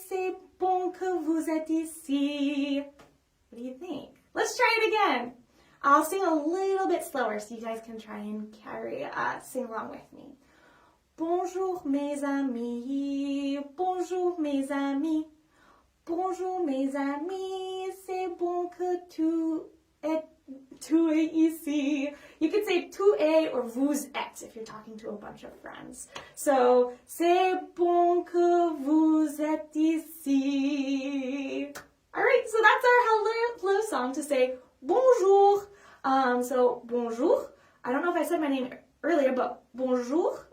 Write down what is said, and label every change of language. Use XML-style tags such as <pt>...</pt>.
<fr>C'est bon que vous êtes ici.</fr> <en>What do you think? Let's try it again. I'll sing a little bit slower so you guys can try and sing along with me.</en> <fr>Bonjour mes amis, bonjour mes amis, bonjour mes amis, c'est bon que tu es ici.</fr> <en>You could say tu es or vous êtes if you're talking to a bunch of friends.</en> <fr>So, c'est bon que vous êtes ici.</fr> <en>All right, so that's our hello song to say bonjour. So, bonjour. I don't know if I said my name earlier, but bonjour.</en>